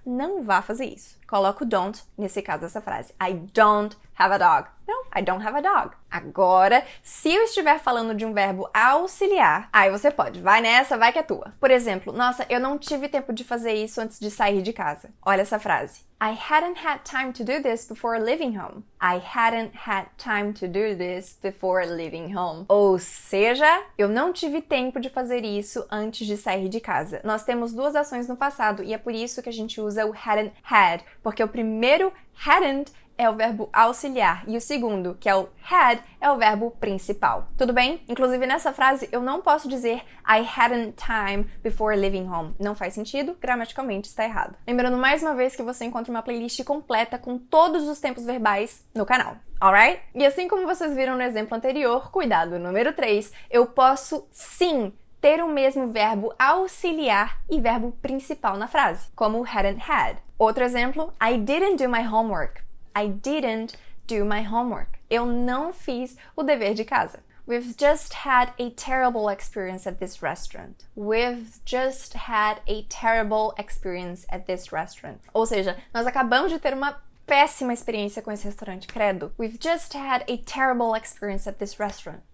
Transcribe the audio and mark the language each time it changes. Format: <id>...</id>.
<pt>Não vá fazer isso. Coloca o don't nesse caso dessa frase.</pt> <en>I don't have a dog. Não, I don't have a dog.</en> <pt>Agora, se eu estiver falando de um verbo auxiliar, aí você pode. Vai nessa, vai que é tua. Por exemplo, nossa, eu não tive tempo de fazer isso antes de sair de casa. Olha essa frase.</pt> <en>I hadn't had time to do this before leaving home. I hadn't had time to do this before leaving home.</en> <pt>Ou seja, eu não tive tempo de fazer isso antes de sair de casa. Nós temos 2 ações no passado e é por isso que a gente usa o hadn't had, porque o primeiro hadn't é o verbo auxiliar e o segundo, que é o had, é o verbo principal. Tudo bem? Inclusive nessa frase eu não posso dizer</pt> <en>I hadn't time before leaving home.</en> <pt>Não faz sentido, gramaticalmente está errado. Lembrando mais uma vez que você encontra uma playlist completa com todos os tempos verbais no canal. Alright? E assim como vocês viram no exemplo anterior, cuidado número 3, eu posso sim ter o mesmo verbo auxiliar e verbo principal na frase, como hadn't had. Outro exemplo,</pt> <en>I didn't do my homework. I didn't do my homework.</en> <pt>Eu não fiz o dever de casa.</pt> <en>We've just had a terrible experience at this restaurant. We've just had a terrible experience at this restaurant.</en> <pt>Ou seja, nós acabamos de ter uma péssima experiência com esse restaurante, credo.</pt> <en>We've just had a terrible experience at this restaurant.</en>